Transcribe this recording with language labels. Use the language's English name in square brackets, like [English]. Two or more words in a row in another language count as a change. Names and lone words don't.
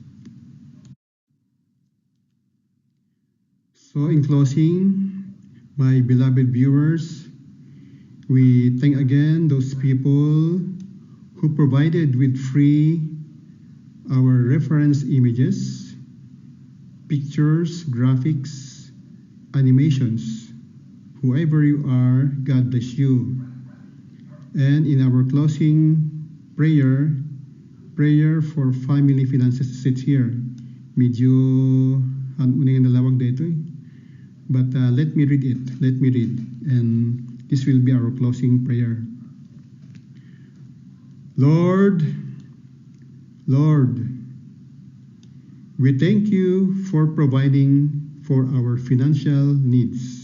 [English] So in closing, my beloved viewers, we thank again those people who provided with free our reference images, pictures, graphics, animations. Whoever you are, God bless you. And in our closing prayer for family finances sits here. [Filipino] Medyo uning nalawag dito eh. [English] But let me read it. And this will be our closing prayer. Lord, we thank you for providing for our financial needs.